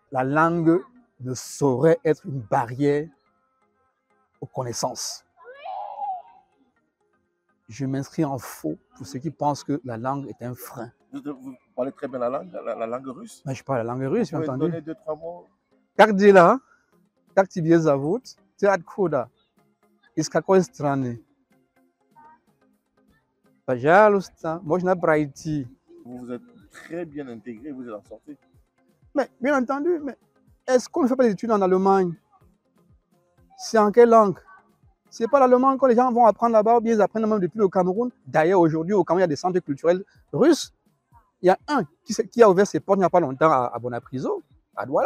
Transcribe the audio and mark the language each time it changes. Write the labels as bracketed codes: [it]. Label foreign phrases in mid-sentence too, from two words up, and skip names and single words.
[fr] La langue ne saurait être une barrière aux connaissances. Je m'inscris en faux pour ceux qui pensent que la langue est un frein. Vous parlez très bien la langue russe. Mais je parle la langue russe, Vous bien pouvez entendu. donner 2-3 mots. [ru] Как дела? Как тебе зовут? Ты откуда? Из какой страны? Пожалуйста, можно пройти. [fr] Vous vous êtes très bien intégré, vous êtes en sortie. Mais bien entendu, mais est-ce qu'on ne fait pas des études en Allemagne? C'est en quelle langue? C'est pas l'allemand que les gens vont apprendre là-bas, ou bien ils apprennent même depuis le Cameroun. D'ailleurs, aujourd'hui, au Cameroun, il y a des centres culturels russes. Il y a un qui a ouvert ses portes il n'y a pas longtemps à Bonapriso, à Douala.